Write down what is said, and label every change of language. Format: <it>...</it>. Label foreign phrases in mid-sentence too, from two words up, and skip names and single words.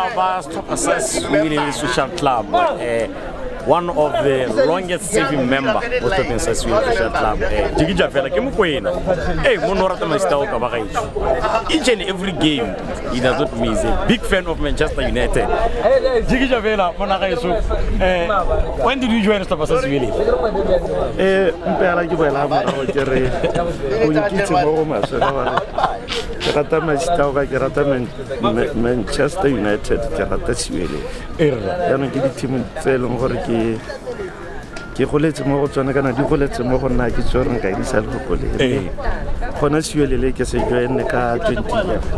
<en>Siwelele Social Club, one of the longest serving member of the Siwelele Social Club. Jiki Javela, hey, each and every game, he does not miss. A big fan of Manchester United. Jiki Javela, when did you join Siwelele? Manchester United Siwelele.</en> <tn>Ke goletse mo go tsone kana di goletse mo go nna ke tsore nka di sa le gole gona Siwelele ke se join ka 2011</tn>